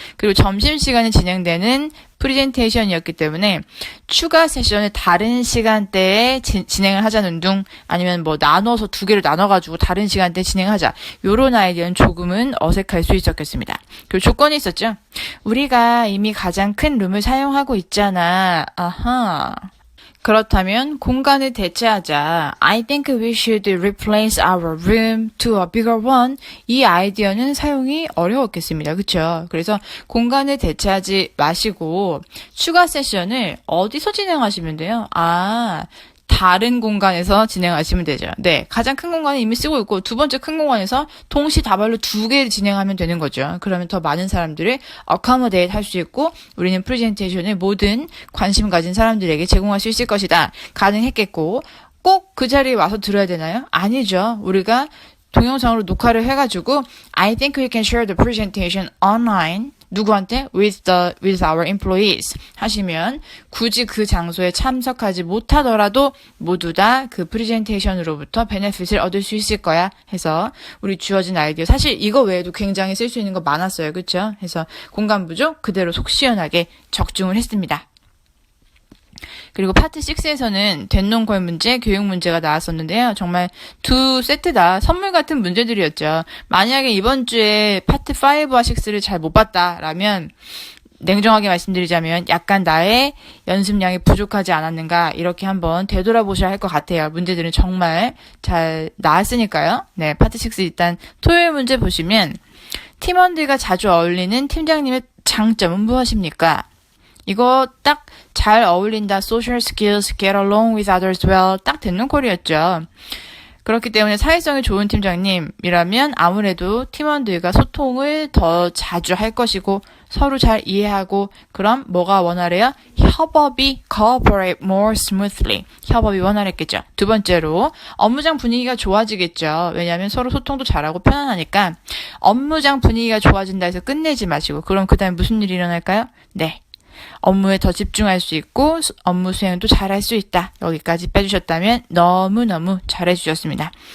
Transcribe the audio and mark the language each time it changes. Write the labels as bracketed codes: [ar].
[ko] 그리고 점심시간에 진행되는 프레젠테이션이었기 때문에 추가 세션을 다른 시간대에 진행을 하자는 둥 아니면 뭐 나눠서 두 개를 나눠가지고 다른 시간대에 진행하자. 요런 아이디어는 조금은 어색할 수 있었겠습니다. 그리고 조건이 있었죠. 우리가 이미 가장 큰 룸을 사용하고 있잖아. 아하. 그렇다면 공간을 대체하자. [en] I think we should replace our room to a bigger one. [ko] 이 아이디어는 사용이 어려웠겠습니다. 그렇죠? 그래서 공간을 대체하지 마시고 추가 세션을 어디서 진행하시면 돼요? 다른 공간에서 진행하시면 되죠. 네, 가장 큰 공간은 이미 쓰고 있고 두 번째 큰 공간에서 동시다발로 두 개를 진행하면 되는 거죠. 그러면 더 많은 사람들을 accommodate 할 수 있고 우리는 프레젠테이션을 모든 관심 가진 사람들에게 제공할 수 있을 것이다. 가능했겠고 꼭 그 자리에 와서 들어야 되나요? 아니죠. 우리가 동영상으로 녹화를 해가지고 [en] I think we can share the presentation online. [ko] 누구한테? [en] with our employees [ko] 하시면 굳이 그 장소에 참석하지 못하더라도 모두 다 그 프레젠테이션으로부터 베네핏을 얻을 수 있을 거야 해서 우리 주어진 아이디어 사실 이거 외에도 굉장히 쓸 수 있는 거 많았어요. 그렇죠? 해서 공간 부족 그대로 속 시원하게 적중을 했습니다. 그리고 파트 6에서는 된농걸 문제, 교육 문제가 나왔었는데요. 정말 두 세트 다 선물 같은 문제들이었죠. 만약에 이번 주에 파트 5와 6를 잘 못 봤다라면 냉정하게 말씀드리자면 약간 나의 연습량이 부족하지 않았는가 이렇게 한번 되돌아보셔야 할 것 같아요. 문제들은 정말 잘 나왔으니까요. 네, 파트 6 일단 토요일 문제 보시면 팀원들과 자주 어울리는 팀장님의 장점은 무엇입니까? 이거 딱 잘 어울린다. [en] Social skills, get along with others well. [ko] 딱 된농콜이었죠. 그렇기 때문에 사회성이 좋은 팀장님이라면 아무래도 팀원들과 소통을 더 자주 할 것이고 서로 잘 이해하고 그럼 뭐가 원활해요? 협업이 [en] cooperate more smoothly. [ko] 협업이 원활했겠죠. 두 번째로 업무장 분위기가 좋아지겠죠. 왜냐하면 서로 소통도 잘하고 편안하니까 업무장 분위기가 좋아진다 해서 끝내지 마시고 그럼 그 다음에 무슨 일이 일어날까요? 네. 업무에 더 집중할 수 있고 업무 수행도 잘할 수 있다. 여기까지 빼주셨다면 너무너무 잘해주셨습니다.